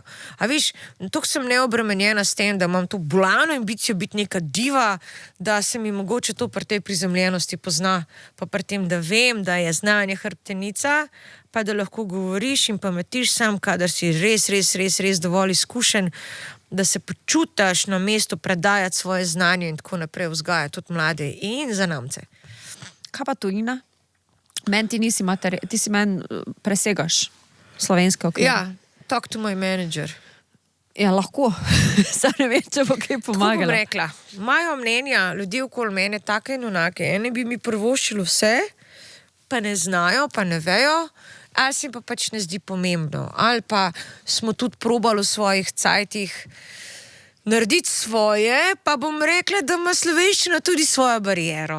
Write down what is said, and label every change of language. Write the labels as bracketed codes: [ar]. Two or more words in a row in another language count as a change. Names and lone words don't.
[sl] A viš, toliko sem neobremenjena s tem, da imam to bolano ambicijo biti neka diva, da se mi mogoče to pri tej prizemljenosti pozna, pa pri tem, da vem, da je znanje hrbtenica, pa da lahko govoriš in pametiš sam, kadar si res dovolj izkušen, da se počutiš na mestu predajati svoje znanje in tako naprej vzgajati tudi mlade in zanamce. Kaj pa tujina? Ti si meni presegaš slovenske okvire. Ja, [en] talk to my manager. [sl] Ja, lahko. Sam ne vem, če bo kaj pomagala. Tako bom rekla, imajo mnenja ljudje okoli mene take in onake. Ene bi mi prvoščili vse, pa ne znajo, pa ne vejo, ali se pa pač ne zdi pomembno. Ali pa smo tudi probali v svojih cajtih narediti svoje, pa bom rekla, da ima slovenščina tudi svojo bariero.